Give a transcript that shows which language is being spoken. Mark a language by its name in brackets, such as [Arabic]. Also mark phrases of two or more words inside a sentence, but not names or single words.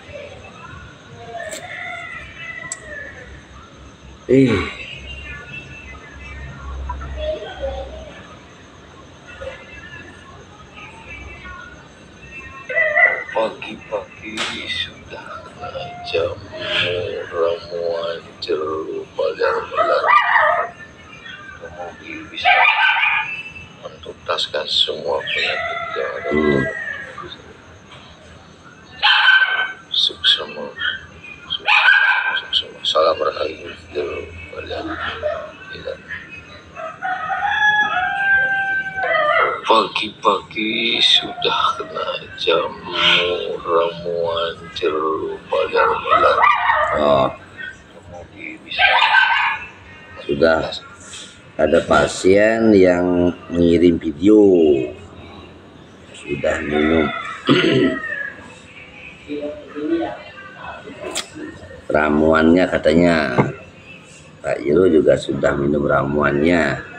[Indonesian] Pagi-pagi sudah kena jamu ramuan jeruk balar-balar. Kemudian bisa menuntaskan semua penyakit yang ada. Suksema. Salam rahayu jeruk balar. Pagi-pagi sudah kena jamu ramuan jeruk balar-balar. Oh, sudah ada pasien yang mengirim video sudah minum ramuannya, katanya Pak Iro juga sudah minum ramuannya.